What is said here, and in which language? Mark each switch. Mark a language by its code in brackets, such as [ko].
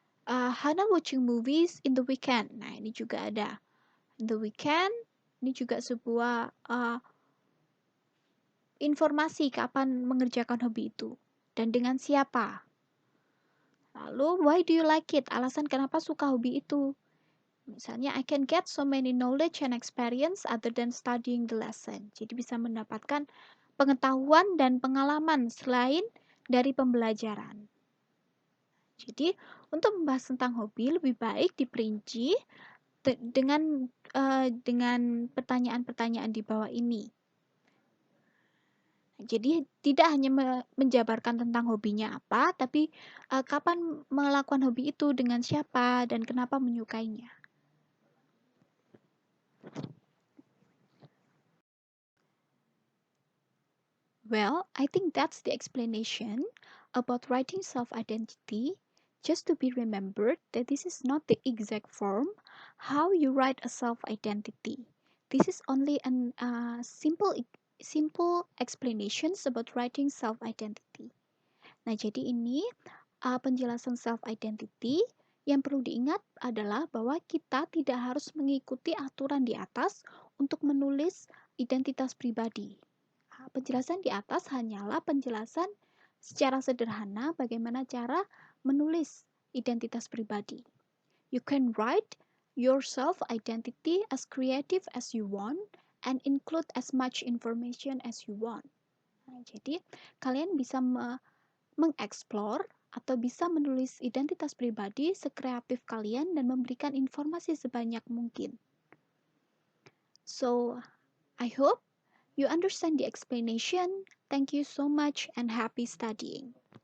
[en] Hana watching movies in the weekend. [id] Nah, ini juga ada. [en] In the weekend, [id] ini juga sebuah informasi kapan mengerjakan hobi itu dan dengan siapa. Lalu, [en] why do you like it? [id] Alasan kenapa suka hobi itu. Misalnya, [en] I can get so many knowledge and experience other than studying the lesson. [id] Jadi bisa mendapatkan pengetahuan dan pengalaman selain dari pembelajaran. Jadi, untuk membahas tentang hobi lebih baik diperinci dengan pertanyaan-pertanyaan di bawah ini. Jadi tidak hanya menjabarkan tentang hobinya apa, tapi kapan melakukan hobi itu, dengan siapa, dan kenapa menyukainya. [en] Well, I think that's the explanation about writing self-identity. Just to be remembered that this is not the exact form how you write a self-identity. This is only a simple explanations about writing self-identity. [id] Nah, jadi ini penjelasan self-identity. Yang perlu diingat adalah bahwa kita tidak harus mengikuti aturan di atas untuk menulis identitas pribadi. Penjelasan di atas hanyalah penjelasan secara sederhana bagaimana cara menulis identitas pribadi. [en] You can write your self-identity as creative as you want and include as much information as you want. [id] Nah, jadi kalian bisa mengeksplor atau bisa menulis identitas pribadi sekreatif kalian dan memberikan informasi sebanyak mungkin. [en] So, I hope you understand the explanation. Thank you so much and happy studying.